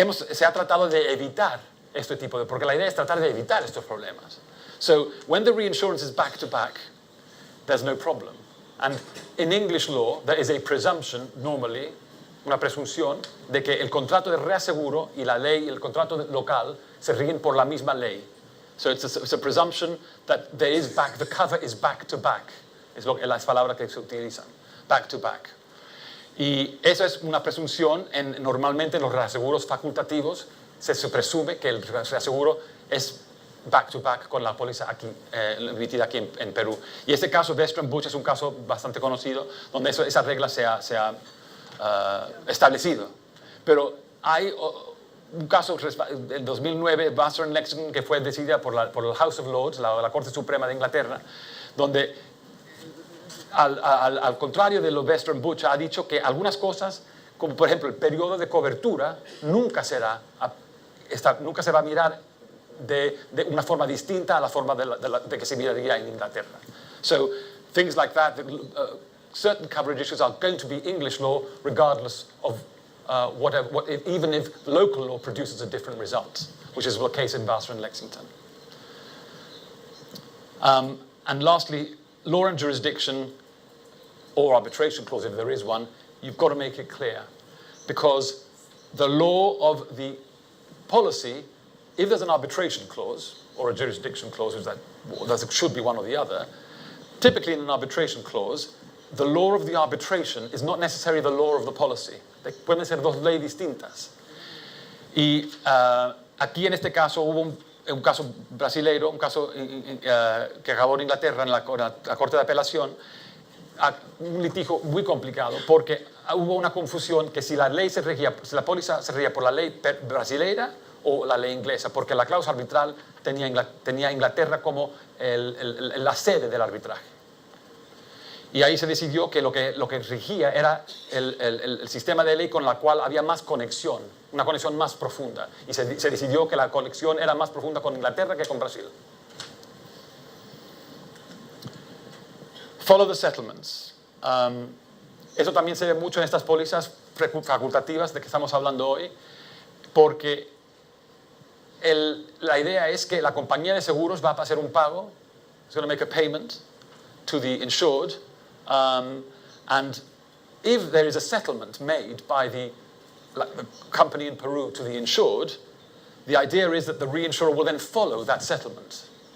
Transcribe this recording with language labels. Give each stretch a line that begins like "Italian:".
Spanish: Se ha tratado de evitar este tipo porque la idea es tratar de evitar estos problemas.
English: So, when the reinsurance is back to back, there's no problem. And in English law, there is a presumption, normally,
Spanish: una presunción de que el contrato de reaseguro y la ley, el contrato local, se rigen por la misma ley.
English: So it's a presumption that there is the cover is back to back.
Spanish: Es las palabras que se utilizan. Back to back. Y eso es una presunción, normalmente en los reaseguros facultativos se presume que el reaseguro es back to back con la póliza aquí, emitida aquí en Perú. Y este caso, Western Butch, es un caso bastante conocido donde esa regla se ha establecido. Pero hay un caso en 2009, Western Lexington, que fue decidida por el House of Lords, la Corte Suprema de Inglaterra, donde al contrario de lo Western Butch ha dicho que algunas cosas, como por ejemplo el periodo de cobertura, nunca se va a mirar de una forma distinta a la forma de que se miraría en Inglaterra.
English: So things like that, certain coverage issues are going to be English law regardless of even if local law produces a different result, which is the case in Vassar and Lexington. And lastly, law and jurisdiction or arbitration clause, if there is one, you've got to make it clear. Because the law of the policy, if there's an arbitration clause or a jurisdiction clause, that should be one or the other, typically in an arbitration clause, the law of the arbitration is not necessarily the law of the policy.
Spanish: Pueden ser dos leyes distintas. Y aquí en este caso hubo un caso brasileiro, un caso que acabó en Inglaterra en la Corte de Apelación, un litigio muy complicado porque hubo una confusión que si la póliza se regía por la ley brasileira o la ley inglesa, porque la cláusula arbitral tenía Inglaterra como la sede del arbitraje. Y ahí se decidió que lo que regía era el sistema de ley con la cual había más conexión, una conexión más profunda. Y se decidió que la conexión era más profunda con Inglaterra que con Brasil.
English: Follow the settlements.
Spanish: Eso también se ve mucho en estas pólizas facultativas de que estamos hablando hoy, porque la idea es que la compañía de seguros va a hacer un pago,
English: it's going to make a payment to the insured, and if there is a settlement made by the company in Peru to the insured, the idea is that the reinsurer will then follow that settlement.